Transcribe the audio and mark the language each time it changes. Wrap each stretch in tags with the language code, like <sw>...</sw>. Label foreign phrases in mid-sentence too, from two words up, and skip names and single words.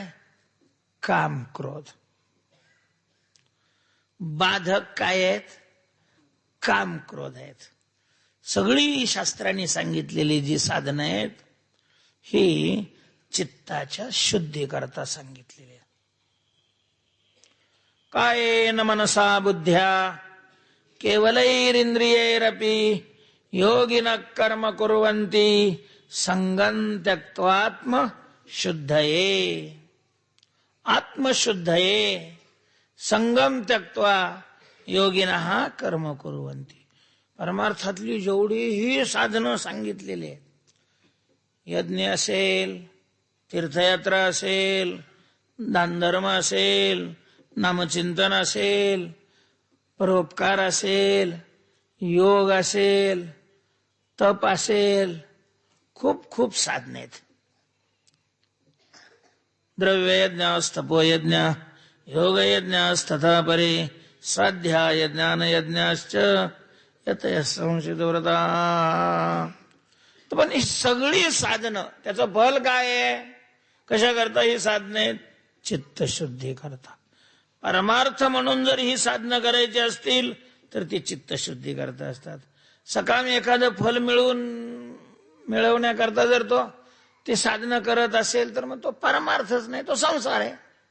<mr>काम क्रोध. बाधक काय आहेत? काम क्रोध आहेत. सगळी शास्त्रांनी सांगितलेली जी साधनं आहेत ही चित्ताच्या शुद्धीकरता सांगितलेली आहे.</mr> <sa>कायेन मनसा बुद्ध्या केवलैरिंद्रियैरपि योगिनः कर्म कुर्वन्ति संगं त्यक्त्वात्म शुद्धये. आत्मशुद्धये संगम त्यक्त्वा योगिनः कर्म कुर्वन्ति.</sa> <mr>परमार्थातली जेवढीही साधनं सांगितलेली आहेत, यज्ञ असेल, तीर्थयात्रा असेल, दानधर्म असेल, नामचिंतन असेल, परोपकार असेल, योग असेल, तप असेल, खूप खूप साधने आहेत.</mr> <sa>द्रव्ययज्ञ, योगयज्ञस्तथा परे स्वाध्याय ज्ञानयज्ञाश्च यतयः संशितव्रता.</sa> <mr>पण ही सगळी साधनं त्याचं फल काय आहे? कशा करता ही साधने? चित्तशुद्धी करता. परमार्थ म्हणून जर ही साधनं करायची असतील तर ती चित्तशुद्धी करता असतात. सकाम एखादं फल मिळवण्याकरता जर तो ते साधनं करत असेल तर मग तो परमार्थच नाही, तो संसार आहे.</mr>